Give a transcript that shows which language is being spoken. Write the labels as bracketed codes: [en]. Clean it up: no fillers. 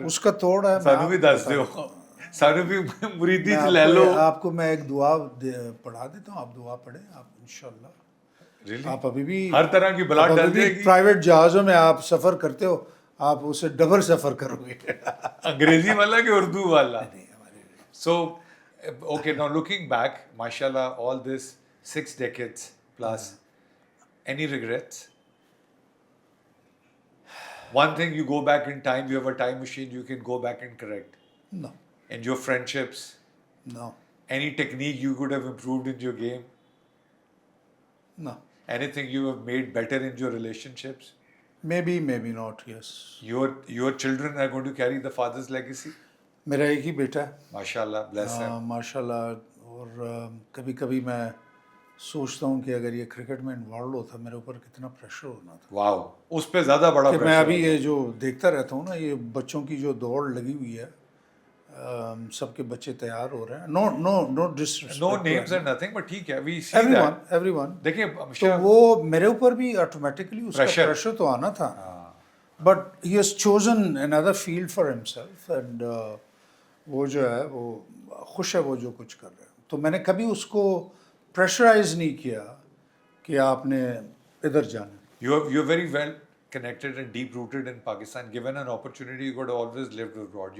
[ur] اس کا توڑ ہے. [pa] سانو بھی دس دیو، سانو بھی مریدی چ لے لو. [ur] آپ کو میں ایک دعا پڑھا دیتا ہوں، آپ دعا پڑھیں آپ انشاءاللہ. آپ ابھی بھی ہر طرح کی بلا ڈل جائے گی. پرائیویٹ جہازوں میں آپ سفر کرتے ہو، آپ اسے ڈبل سفر کرو گے. [en] انگریزی والا کہ اردو والا؟ So okay, now looking back, mashallah, all this 6 decades plus, any regrets? One thing, you go back in time, you have a time machine, you can go back and correct. No. And your friendships? No. Any technique you could have improved in your game? No. Anything you have made better in your relationships? Maybe not, yes. Your children are going to carry the father's legacy? [ur] میرا ایک ہی بیٹا ہے. [en] ماشاءاللہ، bless him. [ur] ماشاء اللہ. اور کبھی کبھی میں سوچتا ہوں کہ اگر یہ کرکٹ میں انوالو ہوتا میرے اوپر کتنا پریشر ہونا تھا. واو، اس پہ زیادہ بڑا کہ پریشر. میں ابھی یہ جو دیکھتا رہتا ہوں نا، یہ بچوں کی جو دوڑ لگی ہوئی ہے، سب کے بچے تیار ہو رہے ہیں. [en] No disrespect, No names and nothing, but ٹھیک ہے, we see that. everyone. [ur] دیکھیں تو وہ میرے اوپر بھی آٹومیٹکلی اس کا پریشر تو آنا تھا. But he has chosen another field for himself and وہ جو ہے وہ خوش ہے وہ جو کچھ کر رہے ہیں. تو میں نے کبھی اس کو پریشرائز نہیں کیا کہ آپ نے ادھر جانا. [en] You're very well connected and deep rooted in Pakistan. Given an opportunity, you could have always lived abroad.